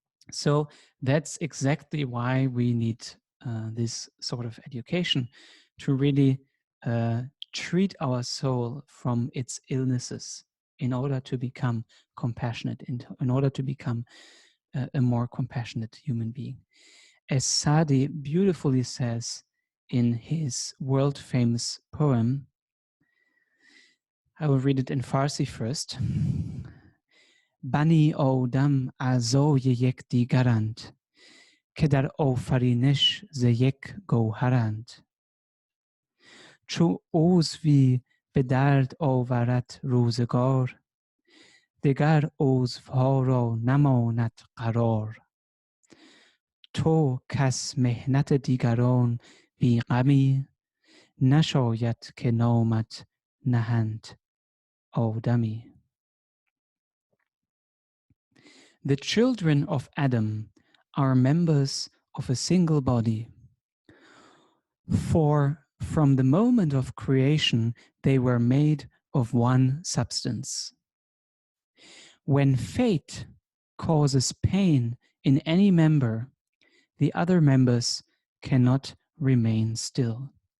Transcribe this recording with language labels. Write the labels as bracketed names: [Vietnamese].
[English] So that's exactly why we need this sort of education to really treat our soul from its illnesses in order to become compassionate, in order to become a more compassionate human being. As Sadi beautifully says in his world famous poem, I will read it in Farsi first. [Persian] بنی آدم اعضای یکدیگرند که در آفرینش ز یک گوهرند. چو عضوی به درد آورد روزگار، دگر عضوها را نماند قرار. تو کز محنت دیگران بی غمی، نشاید که نامت نهند آدمی. [English] The children of Adam are members of a single body. For from the moment of creation, they were made of one substance. When fate causes pain in any member, the other members cannot remain still.